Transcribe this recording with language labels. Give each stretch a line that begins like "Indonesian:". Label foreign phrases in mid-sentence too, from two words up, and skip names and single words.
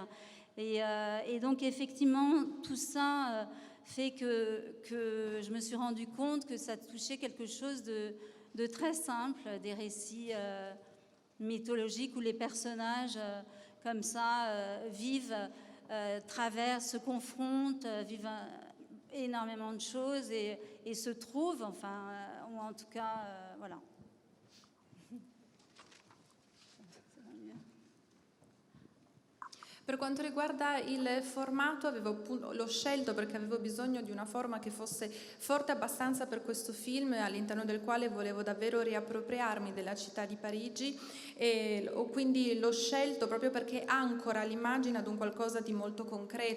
French: Et donc effectivement, tout ça fait que je me suis rendu compte que ça touchait quelque chose de très simple, des récits mythologiques où les personnages comme ça vivent, traversent, se confrontent, vivent... énormément de choses et se trouvent, enfin, ou en tout cas, voilà.
Italian: Per quanto riguarda il formato, l'ho scelto perché avevo bisogno di una forma che fosse forte abbastanza per questo film, all'interno del quale volevo davvero riappropriarmi della città di Parigi, e quindi l'ho scelto proprio perché ancora l'immagine ad un qualcosa di molto concreto.